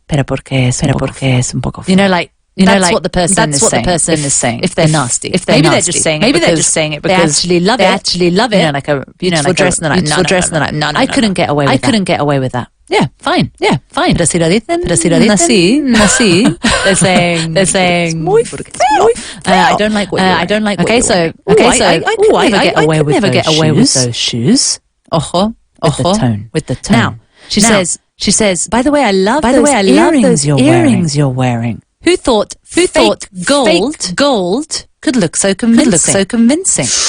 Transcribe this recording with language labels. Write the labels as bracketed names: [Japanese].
[Spanish] Pero porque es un poco feo. [English] That's what the person is saying. If they're nasty, maybe they're just saying it because they actually love it. Like a beautiful dress, and they're like, no. I couldn't get away with that. Yeah, fine. [Spanish] Pero si lo dicen así, [English] they're saying [Spanish] muy feo. [English] I don't like what you're wearing. Okay, so I could never get away with those shoes. Ojo, with the tone. Now, she says, by the way, I love those earrings you're wearing. Who thought gold could look so convincing?